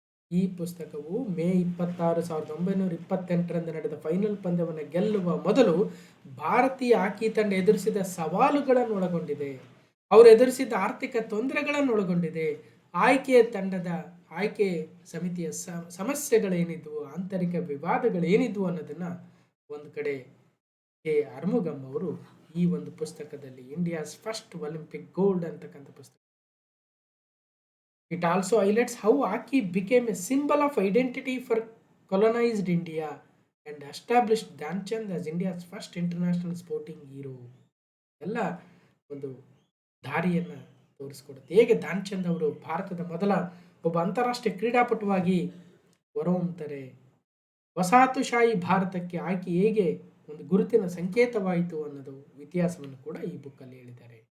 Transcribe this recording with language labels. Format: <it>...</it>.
<kn>ಈ ಪುಸ್ತಕವು ಮೇ 26, 1928ರಂದು ನಡೆದ ಫೈನಲ್ ಪಂದ್ಯವನ್ನು ಗೆಲ್ಲುವ ಮೊದಲು ಭಾರತೀಯ ಹಾಕಿ ತಂಡ ಎದುರಿಸಿದ ಸವಾಲುಗಳನ್ನು ಒಳಗೊಂಡಿದೆ, ಅವರು ಎದುರಿಸಿದ ಆರ್ಥಿಕ ತೊಂದರೆಗಳನ್ನು ಒಳಗೊಂಡಿದೆ, ಆಯ್ಕೆ ಸಮಿತಿಯ ಸಮಸ್ಯೆಗಳೇನಿದ್ವು, ಆಂತರಿಕ ವಿವಾದಗಳೇನಿದ್ವು ಅನ್ನೋದನ್ನು ಒಂದು ಕಡೆ ಕೆ ಅರ್ಮುಗಮ್ ಅವರು ಈ ಒಂದು ಪುಸ್ತಕದಲ್ಲಿ ಇಂಡಿಯಾಸ್ ಫಸ್ಟ್ ಒಲಿಂಪಿಕ್ ಗೋಲ್ಡ್ ಅಂತಕ್ಕಂಥ ಪುಸ್ತಕ.</kn> <en>It also highlights how hockey became a symbol of identity for colonized India and established Dhyan Chand as India's first international sporting hero.</en> <kn>ಎಲ್ಲ ಒಂದು ದಾರಿಯನ್ನು ತೋರಿಸ್ಕೊಡುತ್ತೆ. ಹೇಗೆ ಧ್ಯಾನ್ ಚಂದ್ ಅವರು ಭಾರತದ ಮೊದಲ ಒಬ್ಬ ಅಂತಾರಾಷ್ಟ್ರೀಯ ಕ್ರೀಡಾಪಟುವಾಗಿ ಹೊರಹೊಮ್ಮುತ್ತಾರೆ, ವಸಾಹತುಶಾಹಿ ಭಾರತಕ್ಕೆ ಹಾಕಿ ಹೇಗೆ ಒಂದು ಗುರುತಿನ ಸಂಕೇತವಾಯಿತು ಅನ್ನೋದು ಇತಿಹಾಸವನ್ನು ಕೂಡ ಈ ಬುಕ್ಕಲ್ಲಿ ಹೇಳಿದ್ದಾರೆ.</kn>